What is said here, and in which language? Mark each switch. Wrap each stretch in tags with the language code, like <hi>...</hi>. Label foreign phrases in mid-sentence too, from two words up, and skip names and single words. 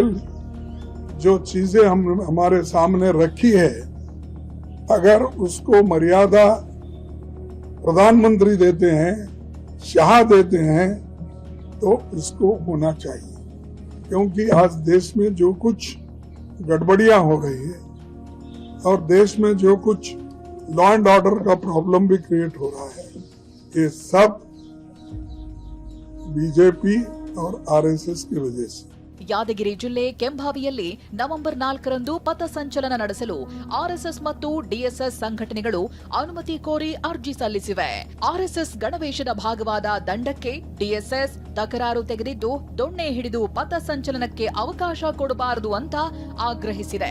<hi>जो चीजें हमारे सामने रखी है, अगर उसको मर्यादा प्रधानमंत्री देते हैं, शाह देते हैं, तो इसको होना चाहिए, क्योंकि आज देश में जो कुछ गड़बड़ियां हो रही है और देश में जो कुछ</hi> <en>law and order</en> <hi>का प्रॉब्लम भी क्रिएट हो रहा है, ये सब बीजेपी और आरएसएस की वजह से।</hi> <kn>ಯಾದಗಿರಿ ಜಿಲ್ಲೆ ಕೆಂಭಾವಿಯಲ್ಲಿ ನವೆಂಬರ್ 4ರಂದು ಪಥ ಸಂಚಲನ ನಡೆಸಲು ಆರ್ಎಸ್ಎಸ್ ಮತ್ತು ಡಿಎಸ್ಎಸ್ ಸಂಘಟನೆಗಳು ಅನುಮತಿ ಕೋರಿ ಅರ್ಜಿ ಸಲ್ಲಿಸಿವೆ. ಆರ್ಎಸ್ಎಸ್ ಗಣವೇಶದ ಭಾಗವಾದ ದಂಡಕ್ಕೆ ಡಿಎಸ್ಎಸ್ ತಕರಾರು ತೆಗೆದಿದ್ದು, ದೊಣ್ಣೆ ಹಿಡಿದು ಪಥ ಸಂಚಲನಕ್ಕೆ ಅವಕಾಶ ಕೊಡಬಾರದು ಅಂತ ಆಗ್ರಹಿಸಿದೆ.</kn>